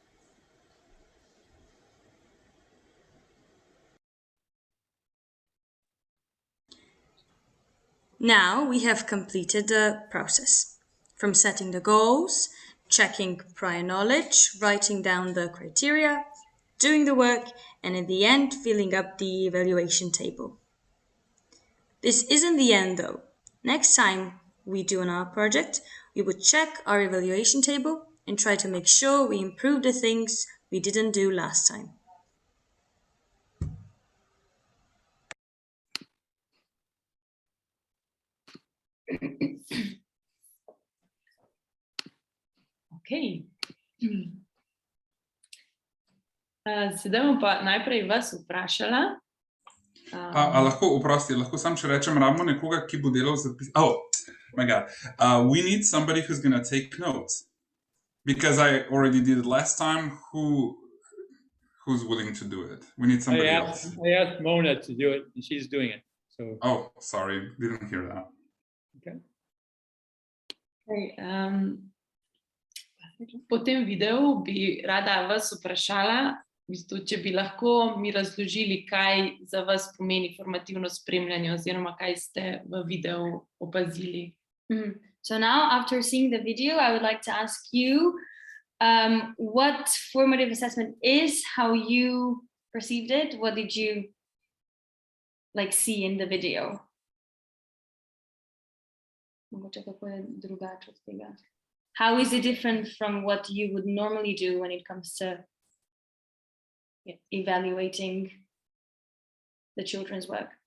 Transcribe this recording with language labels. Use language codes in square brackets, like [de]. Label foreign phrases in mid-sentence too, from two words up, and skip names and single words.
[en] Now we have completed the process, from setting the goals, checking prior knowledge, writing down the criteria, doing the work, and in the end, filling up the evaluation table. This isn't the end though. Next time we do an art project, we would check our evaluation table and try to make sure we improve the things we didn't do last time. Okay. [sl] Sedaj bom pa najprej vas vprašala. A lahko, oprosti, lahko sam še rečem, rabimo nekoga, ki bo delal zapis. [en] Oh my God. We need somebody who's going to take notes. Because I already did it last time. Who's willing to do it? We need somebody else. I asked Mona to do it, and she's doing it. So. Oh, sorry, didn't hear that. Okay. [sl] Okay, po tem videu bi rada vas vprašala, v bistvu, če bi lahko mi razložili, kaj za vas pomeni formativno spremljanje oziroma kaj ste v videu opazili. [en] So now, after seeing the video, I would like to ask you what formative assessment is, how you perceived it, what did you see in the video? How is it different from what you would normally do when it comes to evaluating the children's work?